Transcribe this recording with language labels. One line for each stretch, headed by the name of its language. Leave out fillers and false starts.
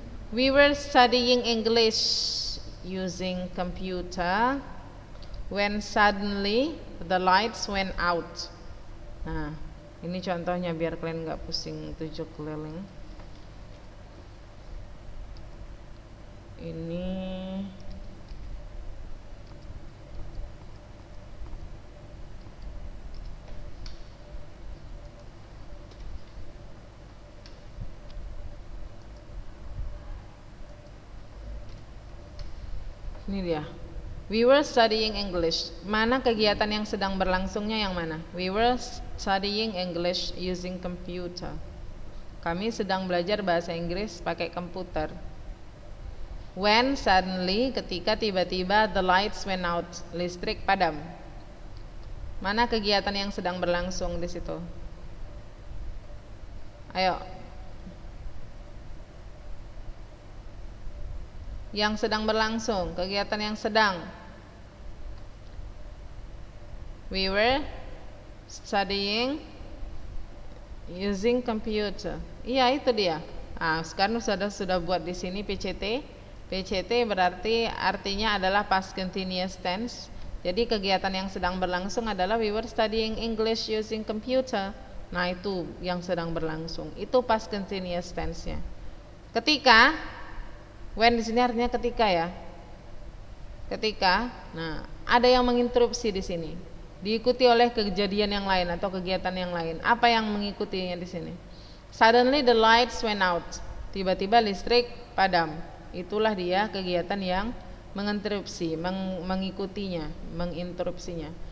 English: We were studying English using computer when suddenly the lights went out.
Indonesian: Nah, ini contohnya biar kalian nggak pusing tujuh keliling. Ini dia.
English: We were studying English.
Indonesian: Mana kegiatan yang sedang berlangsungnya yang mana?
English: We were studying English using computer.
Indonesian: Kami sedang belajar bahasa Inggris pakai komputer.
English: When suddenly,
Indonesian: ketika tiba-tiba
English: the lights went out,
Indonesian: listrik padam. Mana kegiatan yang sedang berlangsung di situ? Ayo. Yang sedang berlangsung, kegiatan yang sedang.
English: We were studying using computer.
Indonesian: Iya, itu dia. Nah, sekarang sudah buat di sini PCT. PCT berarti artinya adalah past continuous tense. Jadi kegiatan yang sedang berlangsung adalah
English: we were studying English using computer.
Indonesian: Nah, itu yang sedang berlangsung. Itu past continuous tense-nya. Ketika, when di sini artinya ketika ya. Ketika, nah, ada yang menginterupsi di sini. Diikuti oleh kejadian yang lain atau kegiatan yang lain. Apa yang mengikutinya di sini?
English: Suddenly the lights went out.
Indonesian: Tiba-tiba listrik padam. Itulah dia kegiatan yang menginterupsi, mengikutinya, menginterupsinya.